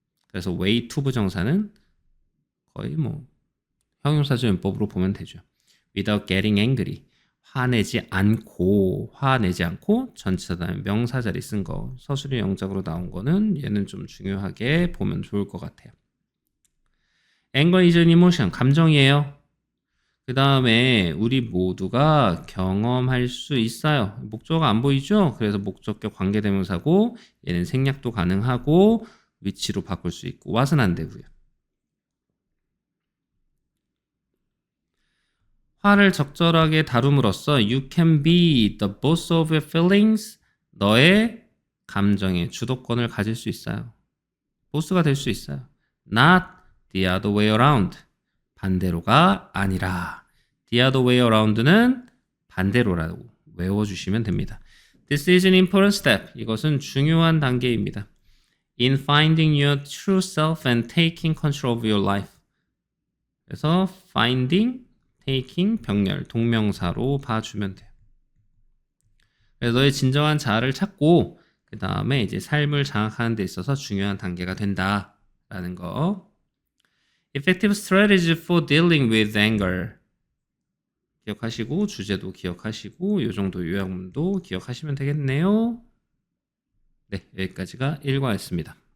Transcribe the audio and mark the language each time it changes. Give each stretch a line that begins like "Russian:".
Korean: 그래서 way to 부정사는 거의 뭐 형용사전법으로 보면 되죠.
English: without getting angry.
Korean: 화내지 않고 전치사 다음에 명사 자리 쓴 거 서술의 영작으로 나온 거는 얘는 좀 중요하게 보면 좋을 것 같아요.
English: anger is an emotion,
Korean: 감정이에요. 그 다음에 우리 모두가 경험할 수 있어요. 목적어가 안 보이죠? 그래서 목적격 관계대명사고 얘는 생략도 가능하고 위치로 바꿀 수 있고 what은 안 되고요. 화를 적절하게 다룸으로써
English: you can be the boss of your feelings.
Korean: 너의 감정의 주도권을 가질 수 있어요. 보스가 될 수 있어요.
English: Not the other way around.
Korean: 반대로가 아니라.
English: The other way around
Korean: 는 반대로라고 외워주시면 됩니다.
English: This is an important step.
Korean: 이것은 중요한 단계입니다.
English: In finding your true self and taking control of your life.
Korean: 그래서 finding, taking, 병렬, 동명사로 봐주면 돼요. 그래서 너의 진정한 자아를 찾고 그 다음에 이제 삶을 장악하는 데 있어서 중요한 단계가 된다라는 거.
English: Effective strategy for dealing with anger.
Korean: 기억하시고 주제도 기억하시고 이 정도 요약문도 기억하시면 되겠네요. 네, 여기까지가 1과였습니다.